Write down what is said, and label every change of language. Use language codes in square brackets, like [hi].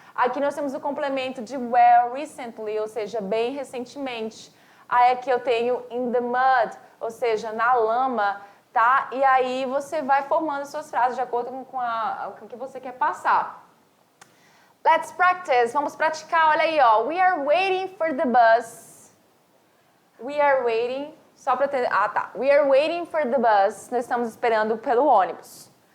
[pt] Aqui nós temos o complemento de well recently, ou seja, bem recentemente. Aí aqui eu tenho in the mud, ou seja, na lama, tá? E aí você vai formando suas frases de acordo com o que você quer passar. [en] Let's practice. [pt] Vamos praticar. Olha aí, ó. [en] We are waiting for the bus. We are waiting. [pt] Só para ter... Ah, tá. [en] We are waiting for the bus. [pt] Nós estamos esperando pelo ônibus.